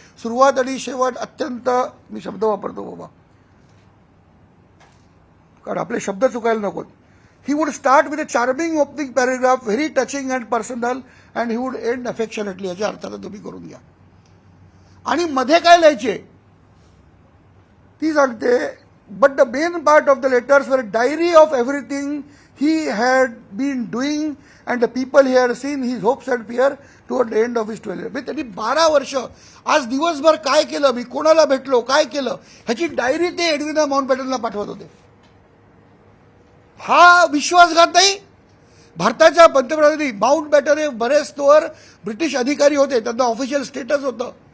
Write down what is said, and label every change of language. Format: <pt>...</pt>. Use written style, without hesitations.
<mr>सुरुवात आणि शेवट अत्यंत, मी शब्द वापरतो बाबा कारण आपले शब्द चुकायला नकोत.</mr> <en>He would start with a charming opening paragraph, very touching and personal, and he would end affectionately.</en> <mr>याच्या अर्थानं तुम्ही करून घ्या. आणि मध्ये काय लिहायचे ती सांगते.</mr> <en>But the main part of the letters were diary of everything he had been doing and the people he had seen his hopes and fear toward the end of his 12 years.</en> <mr>त्यांनी 12 वर्ष आज दिवसभर काय केलं, मी कोणाला भेटलो, काय केलं, ह्याची डायरी ते एडविना माउंटबॅटनला पाठवत होते. हा विश्वासघात नाही. भारताच्या पंतप्रधानांनी माउंटबॅटन हे बरेच तोवर ब्रिटिश अधिकारी होते, त्यांना ऑफिशियल स्टेटस होतं.</mr>